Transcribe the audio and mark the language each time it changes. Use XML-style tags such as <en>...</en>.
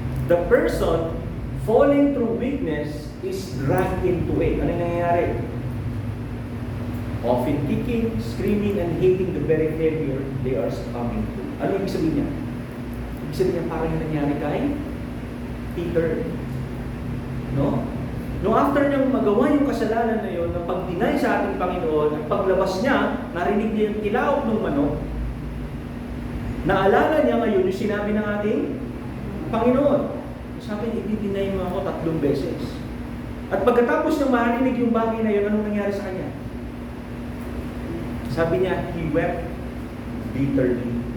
<en>The person falling through weakness is dragged into it.</en> <tl>Ano yung nangyayari?</tl> <en>Often kicking, screaming, and hating the very failure they are succumbing to.</en> <tl>Ano yung ibig sabihin niya? Ibig sabihin niya parang yung nangyari kay Peter. No? No, after niyang magawa yung kasalanan na yun, ng pag-deny sa ating Panginoon, at paglabas niya, narinig niya yung tilaok ng manok, naalala niya ngayon yung sinabi ng ating Panginoon. Sabi niya, i-deny mo ako 3 beses. At pagkatapos niyang marinig yung bagay na yun, anong nangyari sa kanya? Sabi niya,</tl> <en>he wept bitterly.</en>